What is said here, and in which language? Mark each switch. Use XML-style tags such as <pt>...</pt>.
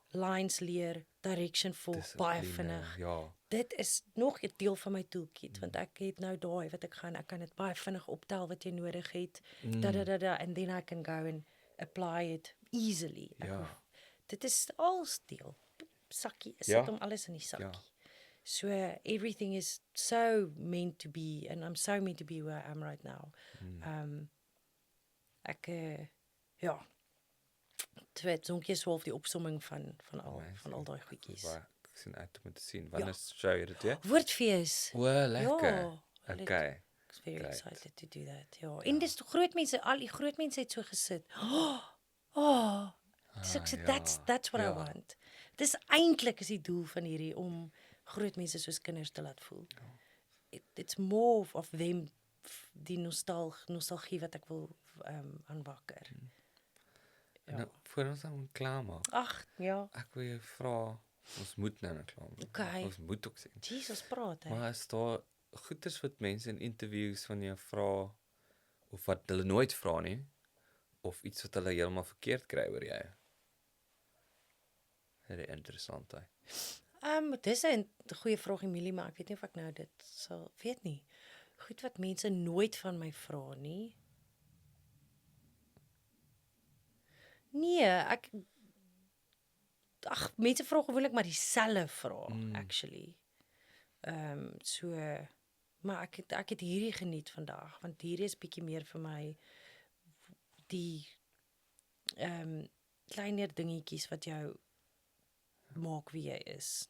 <af>Lines leer, direction volg, baie vinnig. Ja. Dit is nog 'n deel van my toolkit, want ek het nou daai wat ek kan dit baie vinnig optel wat jy nodig het,</af> <en>and then I can go and apply it easily.</en> <af>Dit is als deel. Sakkie, is dit om alles in die sakkie. Ja.</af> <en>So everything is so meant to be, and I'm so meant to be where I am right now.</en> <af>Ek ja. Twee sonkies half die opsomming van al daai goedjies. Ek sien uit om te sien. Wanneer show jy dit weer? Woordfees. O, lekker. Ja, Okay. Ek's</af> <en>very excited to do that.</en> <af>Ja. En dis groot mense, al die groot mense het so gesit. Dis ek sê</af> <en>that's what I want.</en> <af>Dis eintlik is die doel van hierdie om groot mense soos kinders te laat voel.</af> <en>It's more of them</en> <af>die nostalgie wat ek wil aanwakker. Nou, voor ons dan klaar maak. Ag, ja. Ek wil jou vra, ons moet nou klaar maak. Okay. Ons moet ook sê. Jesus praat hy. Maar is daar goeders wat mense in interviews van jou vra of wat hulle nooit vra nie of iets wat hulle heeltemal verkeerd kry oor jou? Dit is interessant hy. Dis 'n goeie vraag Emilie, maar ek weet nie of ek nou dit sal weet nie. Goed wat mense nooit van my vra nie. Nee, mense vra gewoonlik maar dieselfde vraag actually. So maar ek het hierdie geniet vandag want hierdie is bietjie meer vir my die kleiner dingetjies wat jou maak wie jy is.</af>